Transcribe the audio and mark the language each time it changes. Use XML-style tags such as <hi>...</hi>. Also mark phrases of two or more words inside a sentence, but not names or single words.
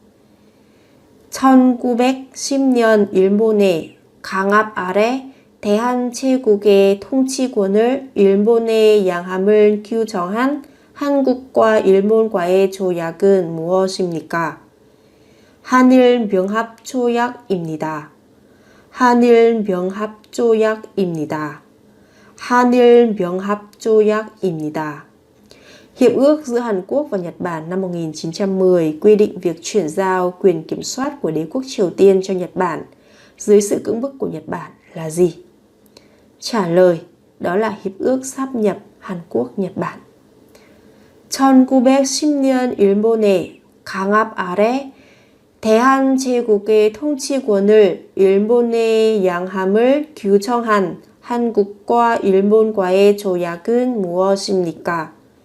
<ko>1910년 일본의 강압 아래 대한제국의 통치권을 일본에 양함을 규정한 한국과 일본과의 조약은 무엇입니까? 한일명합조약입니다. 한일명합조약입니다. 한일명합조약입니다.</ko> <vi>Hiệp ước giữa Hàn Quốc và Nhật Bản năm 1910 quy định việc chuyển giao quyền kiểm soát của đế quốc Triều Tiên cho Nhật Bản dưới sự cưỡng bức của Nhật Bản là gì? Trả lời, đó là Hiệp ước sáp nhập Hàn Quốc-Nhật Bản.</vi> <ko>1910년 일본의 강압 아래 대한제국의 통치권을 일본에 양함을 규정한 한국과 일본과의 조약은 무엇입니까?</ko>